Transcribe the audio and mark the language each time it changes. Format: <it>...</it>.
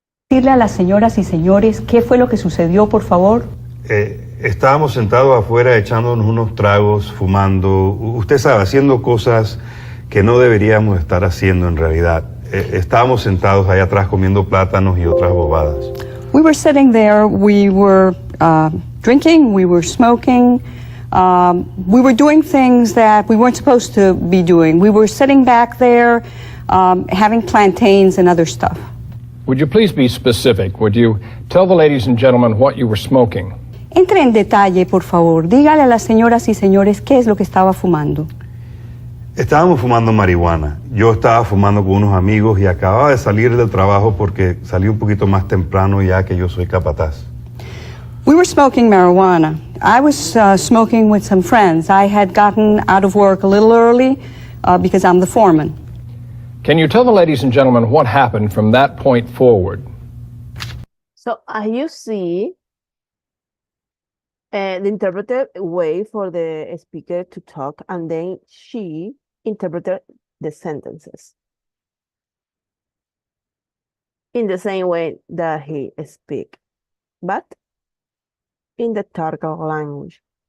<es>decirle a las señoras y señores qué fue lo que sucedió, por favor? estábamos sentados afuera echándonos unos tragos, fumando, usted sabe, haciendo cosas que no deberíamos estar haciendo en realidad. Estábamos sentados allá atrás comiendo plátanos y otras bobadas.</es> <en>We were sitting there, we were drinking, we were smoking, we were doing things that we weren't supposed to be doing. We were sitting back there having plantains and other stuff. Would you please be specific? Would you tell the ladies and gentlemen what you were smoking?</en> <es>Entre en detalle, por favor. Dígale a las señoras y señores qué es lo que estaba fumando. Estábamos fumando marihuana. Yo estaba fumando con unos amigos y acababa de salir del trabajo porque salí un poquito más temprano ya que yo soy capataz.</es> <en>We were smoking marijuana. I was smoking with some friends. I had gotten out of work a little early because I'm the foreman. Can you tell the ladies and gentlemen what happened from that point forward? So as you see, the interpreter wait for the speaker to talk, and then she interpreted the sentences in the same way that he speak, but in the target language.</en>